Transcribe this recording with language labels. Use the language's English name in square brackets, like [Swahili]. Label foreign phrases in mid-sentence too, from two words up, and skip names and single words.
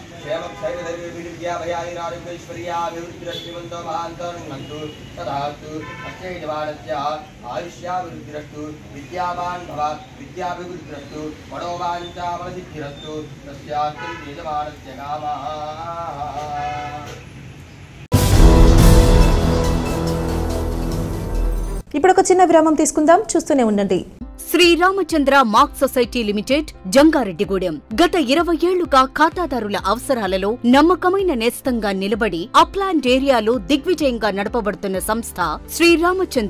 [Sanskrit] क्षेमक्षैर्यभयायुरारोग्यैश्वर्याभिवृद्धिरस्तु श्रीमन्तो महान्तो नुहन्तु तदास्तु अस्य वेदवाणस्य आयुष्याभिवृद्धिरस्तु विद्यावान् भव विद्याभिवृद्धिरस्तु मनोवाञ्छाफलसिद्धिरस्तु तस्यास्तु वेदवाणस्य कामः। [Telugu] ఇప్పుడు ఒక చిన్న విరామం తీసుకుందాం, చూస్తూనే ఉండండి. శ్రీరామచంద్ర మార్క్ సొసైటీ లిమిటెడ్ జంగారెడ్డిగూడెం గత 20 ఏళ్లుగా ఖాతాదారుల అవసరాలలో నమ్మకమైన నేస్తంగా నిలబడి [English] upland area [Telugu] దిగ్విజయంగా నడపబడుతున్న సంస్థ శ్రీరామచంద్ర.